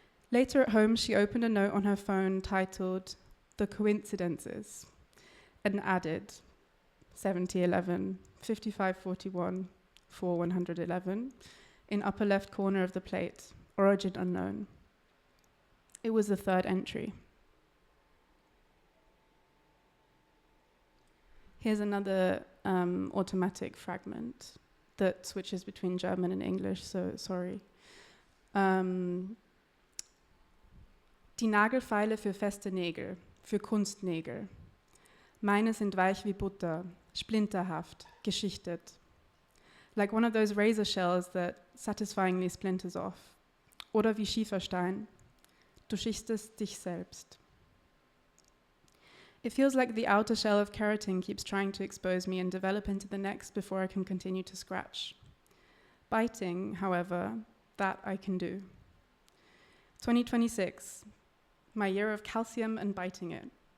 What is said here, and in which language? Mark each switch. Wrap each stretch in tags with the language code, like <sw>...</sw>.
<en>Later at home, she opened a note on her phone titled "The Coincidences" and added 7011, 5541, 4111 in upper left corner of the plate, origin unknown. It was the 3rd entry. Here's another automatic fragment that switches between German and English, so sorry.</en> <de>Die Nagelfeile für feste Nägel, für Kunstnägel. Meine sind weich wie Butter, splinterhaft, geschichtet.</de> <en>Like one of those razor shells that satisfyingly splinters off.</en> <de>Oder wie Schieferstein. Du schichtest dich selbst.</de> <en>It feels like the outer shell of keratin keeps trying to expose me and develop into the next before I can continue to scratch. Biting, however, that I can do. 2026, my year of calcium and biting it.</en>